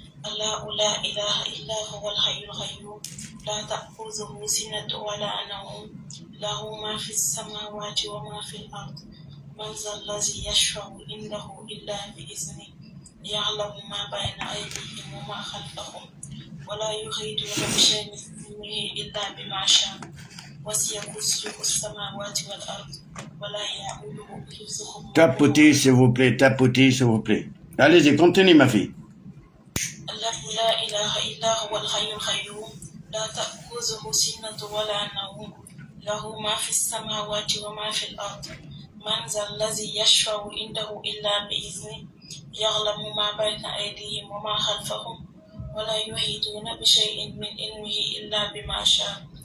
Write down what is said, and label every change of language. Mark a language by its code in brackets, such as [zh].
[ar] الله لا إله إلا هو الحي القيوم لا تأخذه سنة ولا نوم له ما في السماوات وما في الأرض من ذا الذي يشفع عنده إلا بإذنه يعلم ما بين أيديهم وما خلفهم ولا يحيطون بشيء من علمه إلا بما شاء وسع كرسيه السماوات والأرض ولا يؤوده حفظهما. [fr] Tapotez, s'il vous plaît, tapotez, s'il vous plaît. Allez-y, continuez, ma fille. [ar] الله لا إله إلا هو الحي القيوم لا تأخذه سنة ولا نوم له ما في السماوات وما في الأرض من ذا الذي يشفع عنده إلا بإذنه يعلم ما بين أيديهم وما خلفهم ولا يحيطون بشيء من علمه إلا بما شاء